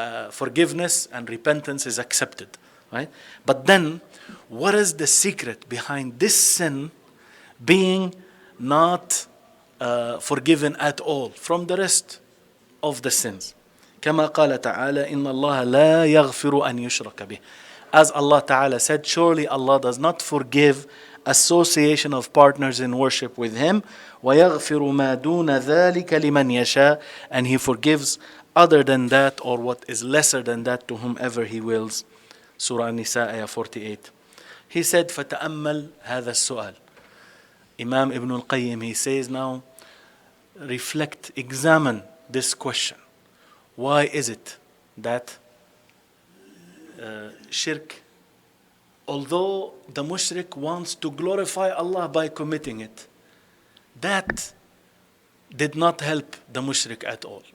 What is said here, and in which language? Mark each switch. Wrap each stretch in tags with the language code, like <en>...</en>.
<en>Forgiveness and repentance is accepted, right? But then, what is the secret behind this sin being not forgiven at all from the rest of the sins?</en> <ar>كما قال تعالى إن الله لا يغفر أن يشرك به.</ar> <en>As Allah Ta'ala said, surely Allah does not forgive association of partners in worship with Him.</en> <ar>وَيَغْفِرُ مَا دُونَ ذَلِكَ لِمَنْ يَشَاءُ.</ar> <en>And He forgives other than that, or what is lesser than that, to whomever He wills. Surah Nisa, ayah 48. He said,</en> <ar>فَتَأَمَّلْ هَذَا السؤال.</ar> <en>Imam Ibn al-Qayyim, he says now, reflect, examine this question. Why is it that shirk, although the mushrik wants to glorify Allah by committing it, that did not help the mushrik at all.</en>